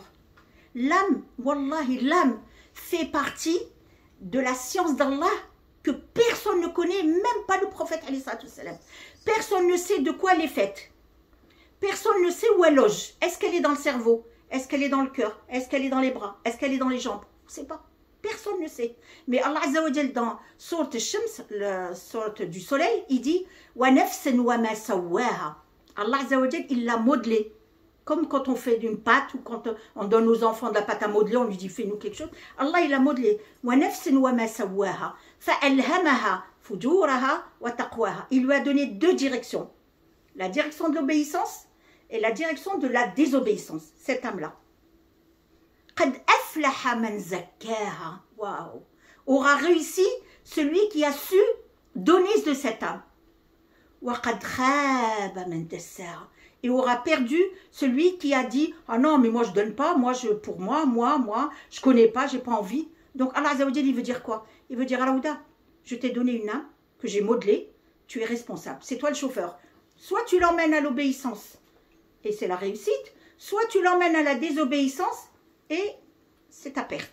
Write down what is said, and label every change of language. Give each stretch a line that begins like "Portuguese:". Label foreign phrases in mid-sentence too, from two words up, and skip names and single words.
French: L'âme, wallahi, l'âme fait partie de la science d'Allah que personne ne connaît, même pas le prophète
Arabic: عليه الصلاة والسلام.
French: Personne ne sait de quoi elle est faite. Personne ne sait où elle loge. Est-ce qu'elle est dans le cerveau? Est-ce qu'elle est dans le cœur? Est-ce qu'elle est dans les bras? Est-ce qu'elle est dans les jambes? On ne sait pas. Personne ne sait. Mais
Arabic: الله عز وجل,
French: dans Sourate Ash-Shams, la sourate du soleil, il dit
Arabic: ونفس وما سواها. الله عز وجل,
French: il l'a modelé. Comme quand on fait d'une pâte ou quand on donne aux enfants de la pâte à modeler, on lui dit fais-nous quelque chose. Allah, il a modelé.
Arabic: ونفس وما سواها فألهمها فجورها وتقواها.
French: Il lui a donné deux directions. La direction de l'obéissance et la direction de la désobéissance. Cette âme-là.
Arabic: قد أفلح من زكاها.
French: Waouh. Aura réussi celui qui a su donner de cette âme.
Arabic: وقد خاب من دساها.
French: Et aura perdu celui qui a dit « Ah non, mais moi je donne pas, pour moi, je connais pas, j'ai pas envie. » Donc
Arabic: الله عز وجل,
French: il veut dire quoi? Il veut dire « Alaouda, je t'ai donné une âme que j'ai modelée, tu es responsable, c'est toi le chauffeur. Soit tu l'emmènes à l'obéissance et c'est la réussite, soit tu l'emmènes à la désobéissance et c'est ta perte.